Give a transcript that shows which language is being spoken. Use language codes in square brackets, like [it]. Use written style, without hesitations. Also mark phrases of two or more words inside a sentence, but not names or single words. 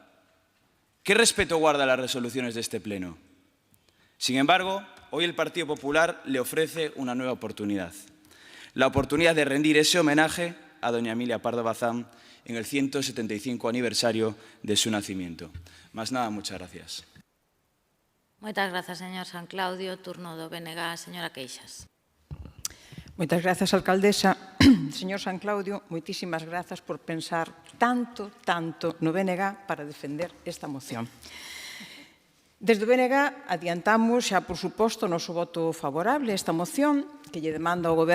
[es] ¿Qué respeto guarda las resoluciones de este pleno? Sin embargo, hoy el Partido Popular le ofrece una nueva oportunidad. La oportunidad de rendir ese homenaje a doña Emilia Pardo Bazán en el 175 aniversario de su nacimiento. Más nada, muchas gracias. [gl] Moitas grazas, señor San Claudio. Turno do BNG, señora Queixas. Moitas grazas, alcaldesa. Señor San Claudio, moitísimas grazas por pensar tanto no BNG para defender esta moción. Desde o BNG adiantamos xa, por suposto, o noso voto favorable a esta moción que lle demanda ao